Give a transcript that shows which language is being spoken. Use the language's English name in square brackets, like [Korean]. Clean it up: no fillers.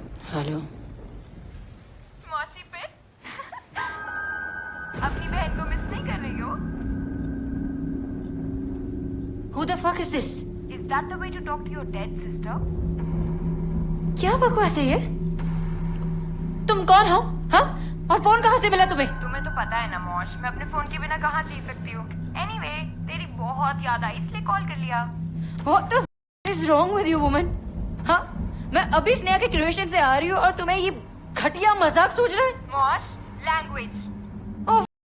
[Hindi] Hello. मौसी पे अपनी बहन को मिस नहीं कर रही हो? [English] Who the fuck is this? Is that the way to talk to your dead sister? [Hindi] क्या बकवास है ये? तुम कौन हो? हाँ? और फोन कहाँ से मिला तुम्हें? तुम्हें तो पता है ना मौश, मैं अपने फोन के बिना कहाँ जी सकती हूँ। [English] Anyway, [Hindi] तेरी बहुत याद आई इसलिए कॉल कर लिया। [English] What the f is wrong with you, woman? [Hindi] हाँ? मैं अभी स्नेहा के क्रिएशन से आ रही हूँ और तुम्हें ये घटिया मजाक सूझ रहा है? मौश, लैंग्वेज।